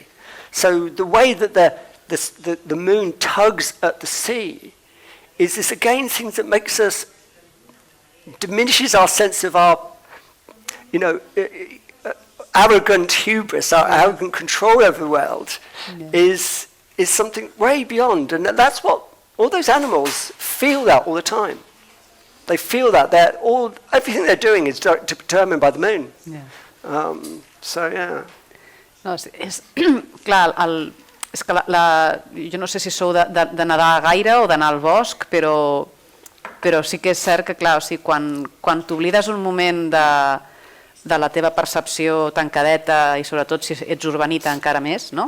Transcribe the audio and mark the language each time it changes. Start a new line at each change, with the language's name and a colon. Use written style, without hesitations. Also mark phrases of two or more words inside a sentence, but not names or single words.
English: So the way that the moon tugs at the sea is this, again, things that makes us, diminishes our sense of our, you know, arrogant hubris, our arrogant control over the world, is something way beyond. And that's what, all those animals feel that all the time. They feel that. Everything they're doing is determined by the moon. So, yeah.
Catalan: No, és clar, és que jo no sé si sou de nedar gaire o d'anar al bosc, però sí que és cert que, clar, o sigui, quan t'oblides un moment de la teva percepció tancadeta, i sobretot si ets urbanita encara més, no?